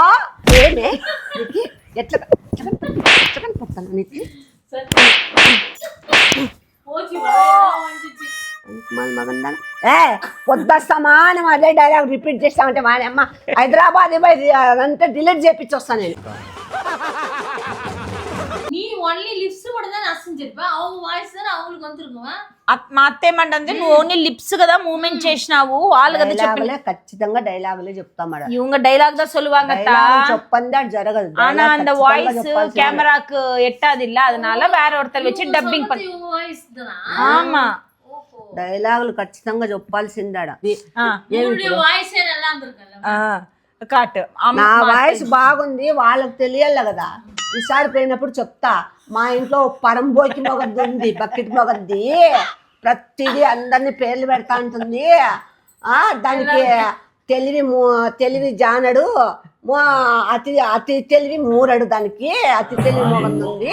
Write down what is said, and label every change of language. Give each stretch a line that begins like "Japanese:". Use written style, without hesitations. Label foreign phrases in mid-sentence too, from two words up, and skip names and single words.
Telugu: ఏమే ఎట్లా కనిపిస్తాను నీకు పొద్దు సమానం అదే
English: dialogue repeat
Telugu: చేస్తామంటే మా అమ్మ హైదరాబాద్ అదంతా డిలీట్ చేపించి వస్తాను నేను.
Tamil: நீ
English: only lips
Tamil: மட்டும் அசைஞ்சிருப்ப அவங்க வாய்ஸ் தான அவங்களுக்கு வந்திருக்குமா
Telugu: మా అత్త ఏమంటుంది నువ్వు
English: only lips
Telugu: కదా మూమెంట్ చేసినావు వాళ్ళు కదా చెప్పలే. ఖచ్చితంగా డైలాగులే చెప్తాం మేడం.
Tamil: இவங்க டைலாக் தான் சொல்லுவாங்க
Telugu: చెప్పండి అది జరగదు.
Tamil: ஆனா அந்த வாய்ஸ் கேமராக்கு எட்டாதில்ல அதனால வேற ஒருத்தர் வச்சு டப்பிங் பண்ணி இவங்க வாய்ஸ் தானா? ஆமா
Telugu: డైలాగులు ఖచ్చితంగా చెప్పాల్సిందాడ.
Tamil: உங்களுடைய வாய்ஸே நல்லா இருந்திருக்குல்ல.
Telugu: కాటు నా వాయిస్ బాగుంది వాళ్ళకి తెలియాలి కదా. ఈసారి పోయినప్పుడు చెప్తా మా ఇంట్లో పరంబోకి మొగద్ది ఉంది, బకెట్ మొగద్ది, ప్రతిదీ అందరినీ పేర్లు పెడతా ఉంటుంది. దానికి తెలివి జానడు, అతి తెలివి మూరడు, దానికి అతి తెలివి మొగద్ది ఉంది.